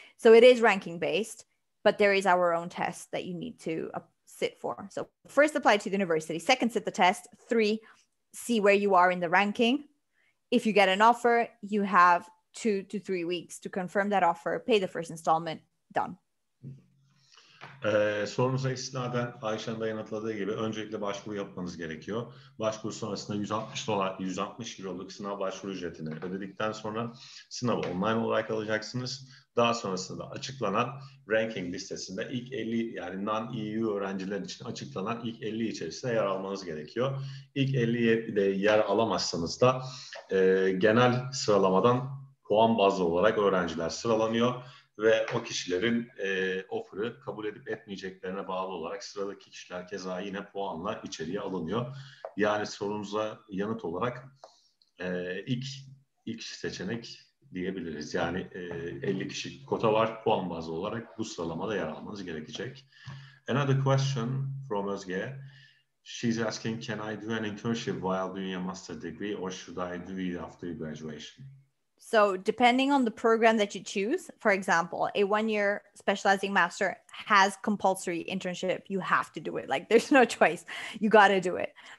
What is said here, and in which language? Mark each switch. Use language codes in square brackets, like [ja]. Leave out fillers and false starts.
[en] So it is ranking based, but there is our own test that you need to sit for. So first apply to the university, second sit the test, 3, see where you are in the ranking. If you get an offer, you have 2 to 3 weeks to confirm that offer, pay the first installment, done. [tr] Sorunuza istinaden Ayşe'nin de yanıtladığı gibi öncelikle başvuru yapmanız gerekiyor. Başvuru sonrasında 160 euroluk sınav başvuru ücretini ödedikten sonra sınavı online olarak alacaksınız. Daha sonrasında açıklanan ranking listesinde ilk 50, yani non-EU öğrenciler için açıklanan ilk 50 içerisinde yer almanız gerekiyor. İlk 50'de yer alamazsanız da genel sıralamadan puan bazlı olarak öğrenciler sıralanıyor ve o kişilerin offer'ı kabul edip etmeyeceklerine bağlı olarak sıradaki kişiler keza yine puanla içeriye alınıyor. Yani sorunuza yanıt olarak ilk seçenek diyebiliriz. Yani 50 kişi kota var, puan bazlı olarak bu sıralamada yer almanız gerekecek. [en] Another question from Özge. She's asking, can I do an internship while doing a master degree or should I do it after graduation? So depending on the program that you choose, for example, a 1-year specializing master has compulsory internship. You have to do it. Like there's no choice. You got to do it.